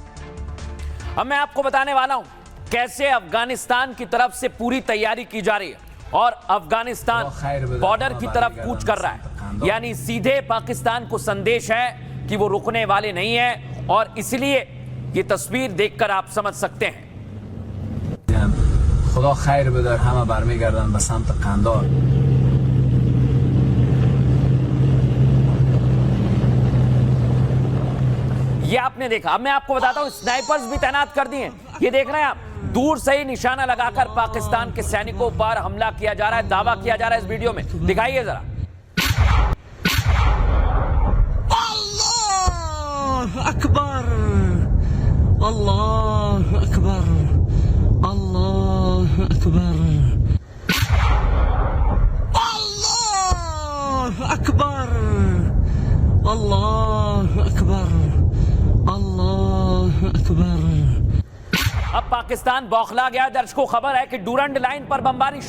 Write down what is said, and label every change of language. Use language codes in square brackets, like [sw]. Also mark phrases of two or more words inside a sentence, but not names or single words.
[hi] अब मैं आपको बताने वाला हूं कैसे अफगानिस्तान की तरफ से पूरी तैयारी की जा रही है और अफगानिस्तान बॉर्डर की तरफ कूच कर रहा है। यानी सीधे पाकिस्तान को संदेश है कि वो रुकने वाले नहीं है, और इसलिए ये तस्वीर देखकर आप समझ सकते हैं। [fa] خدا خیر بده، همه برمیگردن به سمت قندار. [hi] ये आपने देखा। अब मैं आपको बताता हूं स्नाइपर्स भी तैनात कर दिए। ये देख रहे हैं आप, दूर से ही निशाना लगाकर पाकिस्तान के सैनिकों पर हमला किया जा रहा है, दावा किया जा रहा है। इस वीडियो में दिखाइए जरा। [ar] الله أكبر، الله أكبر، الله أكبر، الله أكبر، الله أكبر، الله أكبر. [hi] अब पाकिस्तान बौखला गया। दर्शकों, खबर है कि डूरंड लाइन पर बमबारी शुरू हो गई।